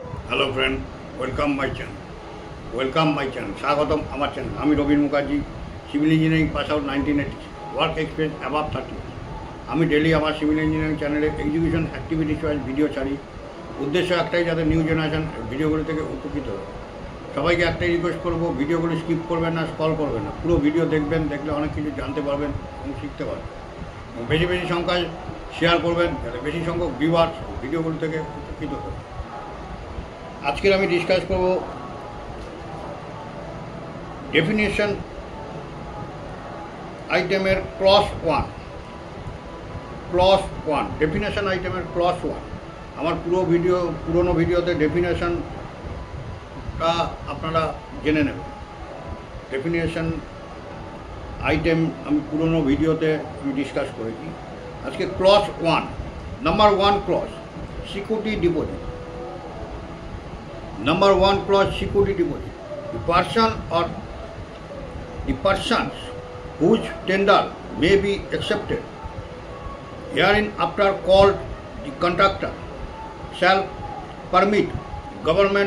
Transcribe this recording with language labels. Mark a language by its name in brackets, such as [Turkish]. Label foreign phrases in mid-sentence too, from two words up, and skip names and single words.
[English] hello friend, welcome my channel [Bangla] স্বাগতম আমার চ্যানেল। আমি রবীন মুখার্জি, [English] civil engineering pass out 1980, work experience above 30. [Bangla] আমি ডেইলি আমার [English] civil engineering [Bangla] चैनेले [English] exhibition activities wise video [Bangla] ছাড়ি। উদ্দেশ্য একটাই যাতে [English] new generation [Bangla] ভিডিওগুলো থেকে উপকৃত হয়। সবাইকে একটাই রিকোয়েস্ট করব, ভিডিওগুলো স্কিপ করবেন না, স্ক্রল করবেন না, পুরো ভিডিও দেখবেন। দেখলে অনেক কিছু জানতে পারবেন এবং শিখতে পারবেন। বেশি বেশি সংখ্যায় শেয়ার করবেন যাতে বেশি সংখ্যক ভিউয়ার্স ভিডিওগুলো থেকে উপকৃত হয়। আজকে আমি ডিসকাস করব [English] definition itemer clause 1 definition itemer clause 1 [Bangla] আমার পুরানো ভিডিওতে ডেফিনেশনটা আপনারা জেনে নেবেন। [English] definition item [Bangla] আমি পুরানো ভিডিওতে ডিসকাস করেছি। [English] आजके clause 1 number 1 clause security deposit. Number 1 clause security deposit. The persons whose tender may be accepted herein after called the contractor shall permit government